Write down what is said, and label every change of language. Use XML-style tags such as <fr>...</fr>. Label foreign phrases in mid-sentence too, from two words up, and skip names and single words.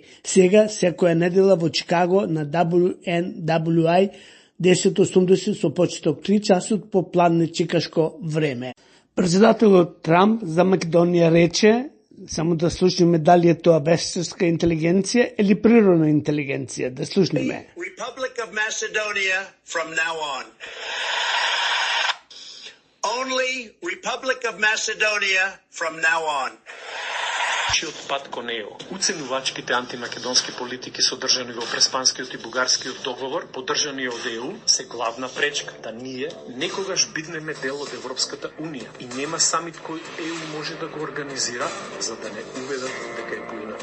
<mk>Сега секоја недела во Чикаго на WNWI 1080 со почеток 3 часот по план на чикашко време. Председателот Трамп за Македонија рече, само да слушнеме дали е тоа вештарска интелигенција или природна интелигенција. Да слушнеме.</mk> <en>Republic of Macedonia from now on. Only Republic of Macedonia from now on.</en> <mk>Пат кон ЕУ. Уценувачките антимакедонски политики содржани во Преспанскиот и Бугарскиот договор, поддржани од ЕУ, се главна пречка да ние некогаш биднеме дел од Европската Унија и нема самит кој ЕУ може да го организира за да не уведат дека е поинаку.</mk>